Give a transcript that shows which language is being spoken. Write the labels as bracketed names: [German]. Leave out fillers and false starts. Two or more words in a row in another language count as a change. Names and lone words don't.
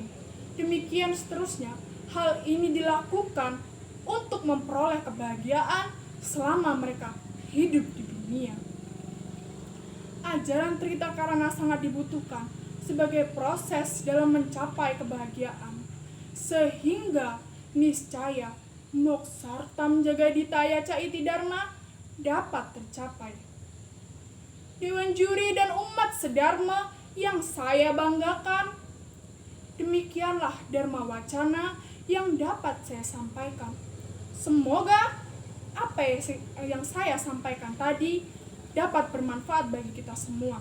[Indonesian] Demikian seterusnya, hal ini dilakukan untuk memperoleh kebahagiaan selama mereka hidup di dunia. Ajaran Trita Karana sangat dibutuhkan sebagai proses dalam mencapai kebahagiaan, sehingga niscaya [Sanskrit] मोक्षार्थं जगद्धिताय चेति धर्मः [Indonesian] dapat tercapai. Dewan juri dan umat sedharma yang saya banggakan, demikianlah dharma wacana yang dapat saya sampaikan. Semoga apa yang saya sampaikan tadi dapat bermanfaat bagi kita semua.